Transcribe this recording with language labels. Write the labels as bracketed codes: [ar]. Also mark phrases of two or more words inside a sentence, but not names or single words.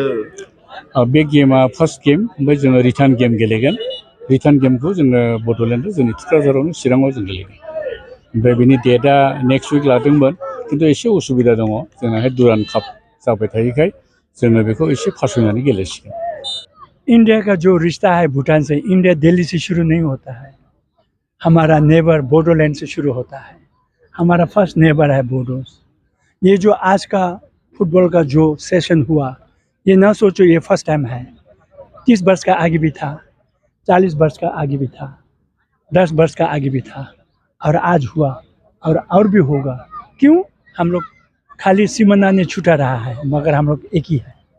[brx] बे गेमा [en] first game [brx] ओमफ्राय जोङो [en] return game [brx] गेलेगोन रिटार्न गेमखौ जोङो बड'लेण्डआव जोंनि थुक्राझारावनो चिराङाव जों गेलेगोन ओमफ्राय बिनि डेटआ [en] next week [brx] लादोंमोन खिन्थु एसे उसुबिदा दङ जोंनाहाय दुरान काप जाबाय थायैखाय जोङो बेखौ एसे फासयनानै गेलेसिगोन [hi] इंडिया का जो रिश्ता है भूटान से इंडिया दिल्ली से शुरू नहीं होता है हमारा नेबर बोडोलैंड से शुरू होता है हमारा [en] first neighbour [hi] है बोडोस ये जो आज का फुटबॉल का जो सेशन हुआ ये ना सोचो ये [en] first time [hi] है 30 वर्ष का आगे भी था 40 वर्ष का आगे भी था 10 वर्ष का आगे भी था और आज हुआ और भी होगा क्यों हम लोग खाली सिमना ने छूटा रहा है मगर हम लोग एक ही है